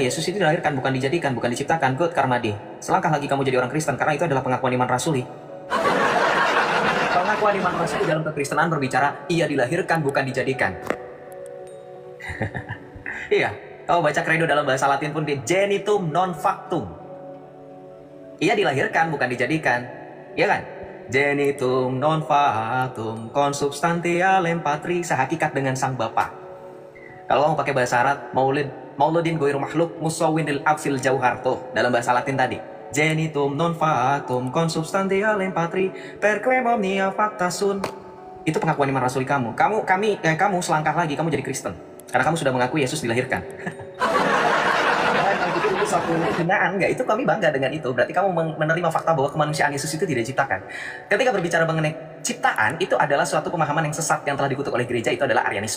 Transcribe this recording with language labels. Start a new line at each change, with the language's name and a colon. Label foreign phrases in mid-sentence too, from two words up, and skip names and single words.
Indonesian: Yesus itu dilahirkan, bukan dijadikan, bukan diciptakan. Good, Karmadi. Selangkah lagi kamu jadi orang Kristen, karena itu adalah pengakuan iman rasuli. Pengakuan iman rasuli dalam kekristenan berbicara, ia dilahirkan, bukan dijadikan. Iya. Kalau baca kredo dalam bahasa Latin pun,
Latin: genitum non factum.
Indonesian: Ia dilahirkan, bukan dijadikan. Iya kan?
Latin: Genitum non factum consubstantialem patri,
Indonesian: sehakikat dengan sang bapa. Kalau kamu pakai bahasa Arab,
Arabic: مولود غير مخلوق مساو للأب في الجوهر,
Indonesian: tuh dalam bahasa Latin tadi.
Latin: Genitum non factum consubstantialem patri perquem omnia facta sunt.
Indonesian: Itu pengakuan iman rasuli kamu. Kamu selangkah lagi kamu jadi Kristen. Karena kamu sudah mengakui Yesus dilahirkan. Itu suatu hinaan, enggak? Itu kami bangga dengan itu. Berarti kamu menerima fakta bahwa kemanusiaan Yesus itu tidak diciptakan. Ketika berbicara mengenai ciptaan, itu adalah suatu pemahaman yang sesat yang telah dikutuk oleh gereja, itu adalah Arianisme.